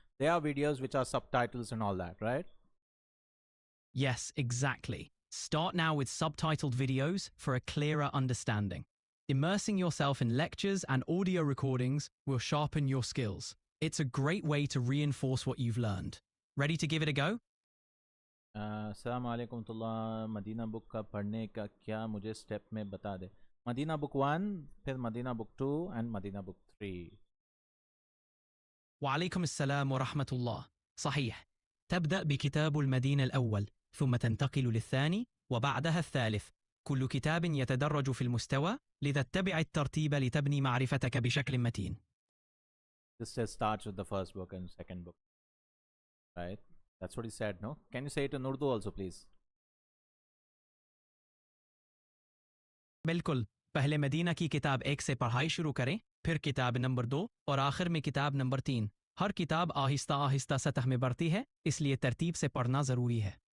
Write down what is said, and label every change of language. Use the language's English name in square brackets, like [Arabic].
[English] There are videos which are subtitles and all that, right? Yes, exactly. Start now with subtitled videos for a clearer understanding. Immersing yourself in lectures and audio recordings will sharpen your skills. It's a great way to reinforce what you've learned. Ready to give it a go? [Hindi] अस्सलाम वालेकुम तुल्ला Medina book का पढ़ने का क्या मुझे step में बता दे. Medina book 1, फिर Medina book 2 and Medina book 3. [Arabic] وعليكم السلام ورحمة الله. صحيح. تبدأ بكتاب المدينة الأول، ثم تنتقل للثاني وبعدها الثالث. كل كتاب يتدرج في المستوى، لذا اتبع الترتيب لتبني معرفتك بشكل متين. [English] This starts with the first book and second book, right? That's what he said, no? Can you say it in Urdu also, please? [Hindi] बिल्कुल. पहले Medina की किताब 1 से पढ़ाई शुरू करें, फिर किताब नंबर 2 और आखिर में किताब नंबर 3. हर किताब आहिस्ता आहिस्ता सतह में बढ़ती है, इसलिए तरतीब से पढ़ना ज़रूरी है.